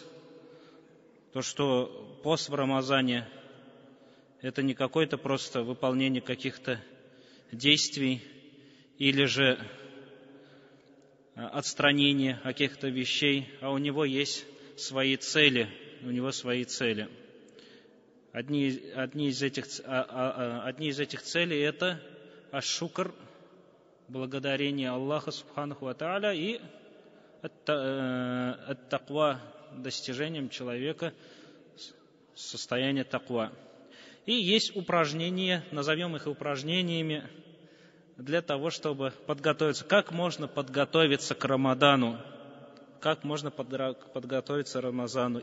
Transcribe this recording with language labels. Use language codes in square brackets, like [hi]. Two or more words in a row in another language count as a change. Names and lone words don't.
[ru] То, что пост в Рамазане — это не какое-то просто выполнение каких-то действий или же отстранение от каких-то вещей, а у него есть свои цели. Одни из этих целей — это аш-шукр, благодарение Аллаха [ar] سبحانه وتعالى, [ru] и ат-таква, достижением человека состояния таква. И есть упражнения, назовем их упражнениями, для того, чтобы подготовиться. Как можно подготовиться к Рамадану? Как можно подготовиться к Рамазану?